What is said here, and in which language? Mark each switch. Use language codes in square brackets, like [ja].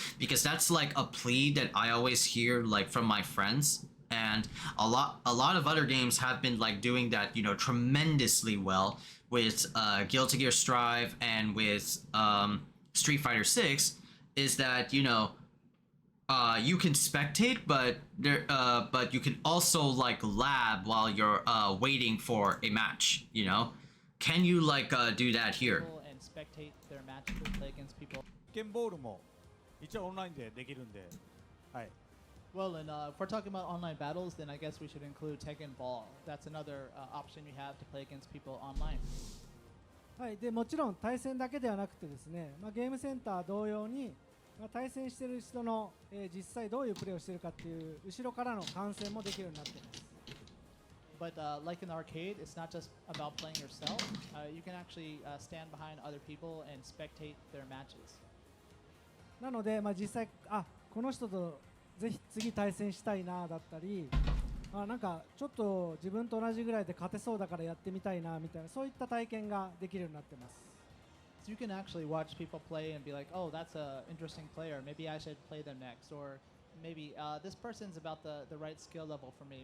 [en] Because that's like a plea that I always hear like from my friends, and a lot of other games have been like doing that, you know, tremendously well with Guilty Gear Strive and with Street Fighter 6, is that, you know, you can spectate, but you can also like lab while you're waiting for a match, you know? Can you like do that here? And spectate their matches, play against people. [ja] テッケンボールも一応オンラインでできるんで、はい。 [en] Well, and if we're talking about online battles, then I guess we should include Tekken Ball. That's another option you have to play against people online. [ja] はい、でもちろん対戦だけではなくてですね、まあ、ゲームセンター同様に、まあ、対戦している人の、実際どういうプレーをしているかっていう後ろからの観戦もできるようになっています。 [en] But like in the arcade, it's not just about playing yourself. You can actually stand behind other people and spectate their matches. [ja] なので、まあ、実際この人とぜひ次対戦したいなだったり、なんかちょっと自分と同じぐらいで勝てそうだからやってみたいなみたいな、そういった体験ができるようになってます。 [en] So you can actually watch people play and be like, oh, that's an interesting player. Maybe I should play them next. Or maybe this person's about the right skill level for me.